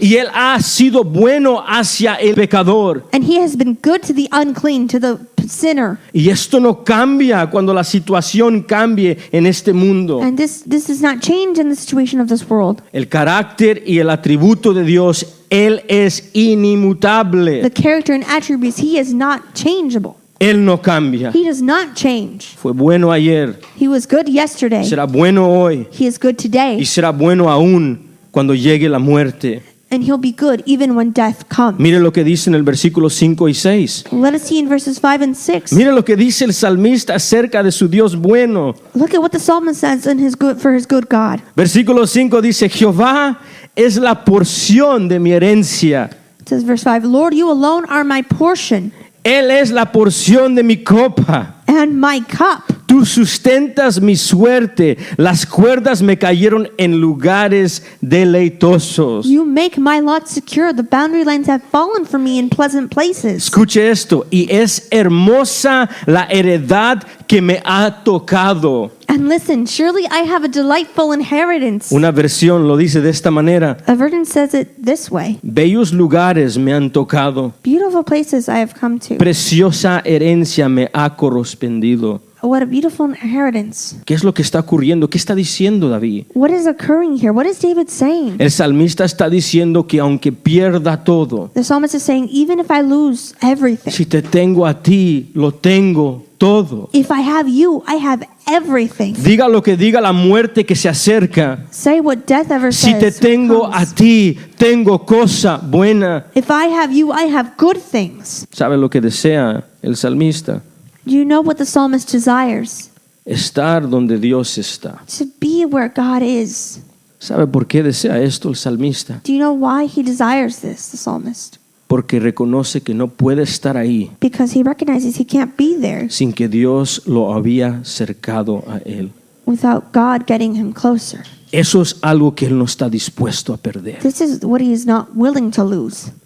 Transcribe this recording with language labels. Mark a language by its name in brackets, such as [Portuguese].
[Spanish] Y Él ha sido bueno hacia el pecador. [English] And he has been good to the unclean, to the sinner. [Spanish] Y esto no cambia cuando la situación cambie en este mundo. [English] And this does not change in the situation of this world. [Spanish] El carácter y el atributo de Dios, Él es inimutable. [English] The character and attributes, he is not changeable. [Spanish] Él no cambia. [English] He does not change. [Spanish] Fue bueno ayer, [English] He was good yesterday. [Spanish] será bueno hoy [English] He is good today. [Spanish] y será bueno aún cuando llegue la muerte. [English] And he'll be good even when death comes. [Spanish] Mire lo que dice en el versículo 5 y 6. [English] Let us see in verses 5 and 6. [Spanish] Mire lo que dice el salmista acerca de su Dios bueno. [English] Look at what the psalmist says in his good, for his good God. [Spanish] Versículo 5 dice, Jehová es la porción de mi herencia. [English] It says verse 5, Lord, you alone are my portion [Spanish] Él es la porción de mi copa. [English] and my cup. [Spanish] Tú sustentas mi suerte. Las cuerdas me cayeron en lugares deleitosos. [English] You make my lot secure. The boundary lines have fallen for me in pleasant places. [Spanish] Escuche esto. Y es hermosa la heredad que me ha tocado. [English] And listen, surely I have a delightful inheritance. [Spanish] Una versión lo dice de esta manera. [English] A version says it this way. [Spanish] Bellos lugares me han tocado. [English] Beautiful places I have come to. [Spanish] Preciosa herencia me ha correspondido. [English] What a beautiful inheritance. [Spanish] ¿Qué es lo que está ocurriendo? ¿Qué está diciendo David? [English] What is occurring here? What is David saying? [Spanish] El salmista está diciendo que aunque pierda todo, [English] The psalmist is saying, even if I lose everything, [Spanish] si te tengo a ti, lo tengo todo. [English] if I have you, I have everything. [Spanish] Diga lo que diga la muerte que se acerca. [English] Say what death ever [Spanish] Si te [English] says. [Spanish] tengo a [English] comes. [Spanish] ti, tengo cosa buena. [English] If I have you, I have good things. [Spanish] ¿Sabe lo que desea el salmista? [English] Do you know what the psalmist desires? [Spanish] Estar donde Dios está. [English] To be where God is. [Spanish] ¿Sabe por qué desea esto el salmista? [English] Do you know why he desires this, the psalmist? [Spanish] Porque reconoce que no puede estar ahí [English] Because he recognizes he can't be there [Spanish] sin que Dios lo había cercado a él. [English] without God getting him closer. [Spanish] Eso es algo que él no está dispuesto a perder. [English] This is what he is not willing to lose.